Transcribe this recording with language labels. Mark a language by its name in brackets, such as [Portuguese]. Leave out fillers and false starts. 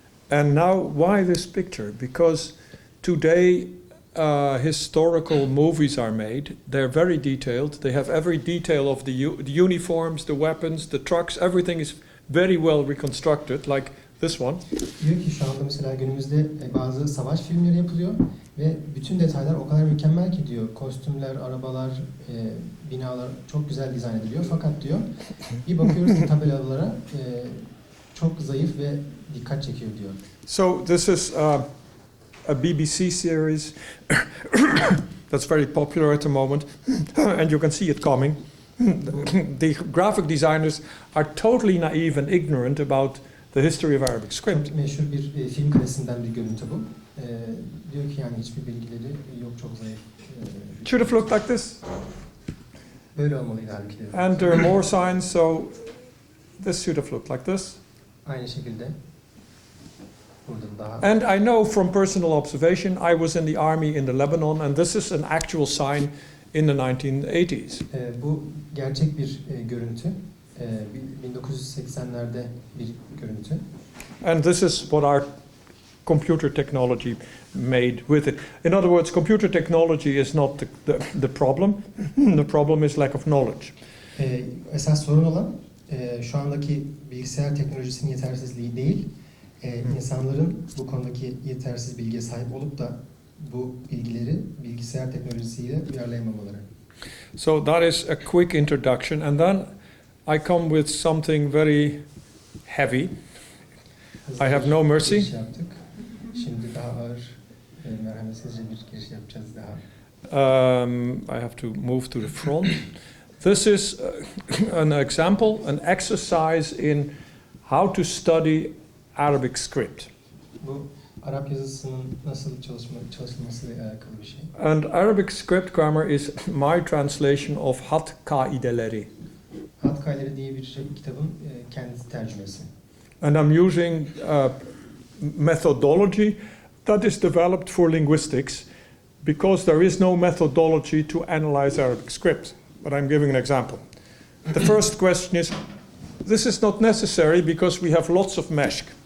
[English] And now, why this picture? Because today historical movies are made. They're very detailed. They have every detail of the uniforms, the weapons, the trucks. Everything is very well reconstructed, like this one. [Turkish] Diyor ki şu anda mesela günümüzde bazı savaş filmleri yapılıyor ve bütün detaylar o kadar mükemmel ki diyor. Kostümler, arabalar, binalar çok güzel dizayn ediliyor. Fakat diyor bir bakıyoruz ki tabelalara çok zayıf ve dikkat çekiyor diyor. [English] So this is a BBC series that's very popular at the moment, and you can see it coming. The graphic designers are totally naive and ignorant about the history of Arabic script. [Turkish] Çok meşhur bir film karesinden bir görüntü bu. Diyor ki yani hiçbir bilgileri yok, çok zayıf. [English] Should have looked like this. [Turkish] Böyle olmalıydı halbuki. [English] And there are more signs, so this should have looked like this. [Turkish] Aynı şekilde. Burada daha. [English] And I know from personal observation, I was in the army in the Lebanon, and this is an actual sign in the 1980s. [Turkish] Bu gerçek bir görüntü. 1980'lerde bir görüntü. [English] And this is what our computer technology made with it. In other words, computer technology is not the problem. The problem is lack of knowledge. [Turkish] Esas sorun olan şu andaki bilgisayar teknolojisinin yetersizliği değil, insanların bu konudaki yetersiz bilgiye sahip olup da bu bilgileri bilgisayar teknolojisiyle uyarlayamamaları. [English] So that is a quick introduction, and then I come with something very heavy. I have no mercy. [Turkish] Şimdi daha ağır, merhametsizce bir giriş yapacağız daha. [English] I have to move to the front. This is an example, an exercise in how to study Arabic script. [Turkish] Bu Arap yazısının nasıl çalışılmasıyla alakalı bir şey. [English] And Arabic script grammar is my translation of hat kaideleri. [Turkish] Hat Kaideleri diye bir kitabın kendisi tercümesi. [English] And I'm using methodology that is developed for linguistics because there is no methodology to analyze Arabic script. But I'm giving an example. The first question is, this is not necessary because we have lots of meshk.